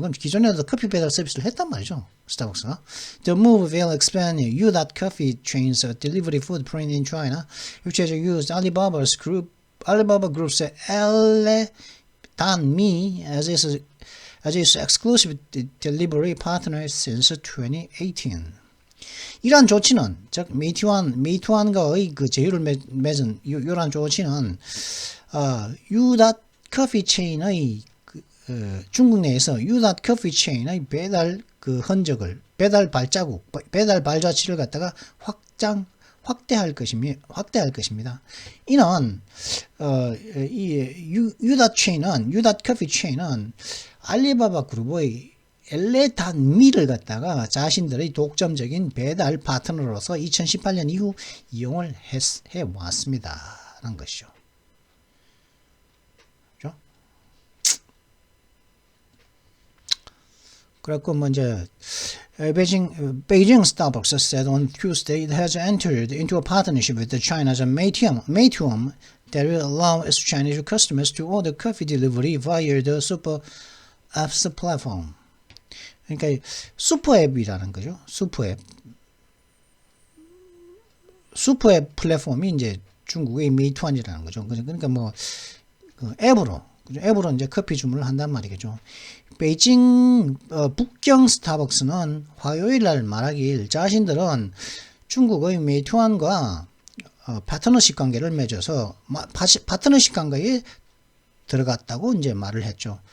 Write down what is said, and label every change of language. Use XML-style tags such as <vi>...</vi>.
<ko>그럼 기존에도 커피 배달 서비스를 했단 말이죠. 스타벅스가.</ko> <en>The move will expand You.Coffee chain's delivery footprint in China, which has used Alibaba Group's Elle.me as its exclusive delivery partner since 2018.</en> <ko>이러한 조치는, 즉 메이투안과의 그 제휴를 맺은 이러한 조치는 U.Coffee 체인의 중국 내에서 U.Coffee 체인의 배달 그 흔적을, 배달 발자취를 갖다가 확대할 것입니다. 이는 이 U.Coffee 체인은 알리바바 그룹의 엘레단미를 갖다가 자신들의 독점적인 배달 파트너로서 2018년 이후 이용을 해왔습니다. 라는 것이죠. 그죠? 그래갖고,</ko> <en>Beijing Starbucks said on Tuesday it has entered into a partnership with China's Meituan that will allow its Chinese customers to order coffee delivery via the super apps platform.</en> <ko>그러니까 슈퍼 앱이라는 거죠. 슈퍼 앱 플랫폼이 이제 중국의 메이투안이라는 거죠. 그러니까 뭐 그 앱으로 이제 커피 주문을 한단 말이겠죠. 베이징 북경 스타벅스는 화요일 날 말하길 자신들은 중국의 메이투안과 파트너십 관계를 맺어서 파트너십 관계에 들어갔다고 이제 말을 했죠.</ko>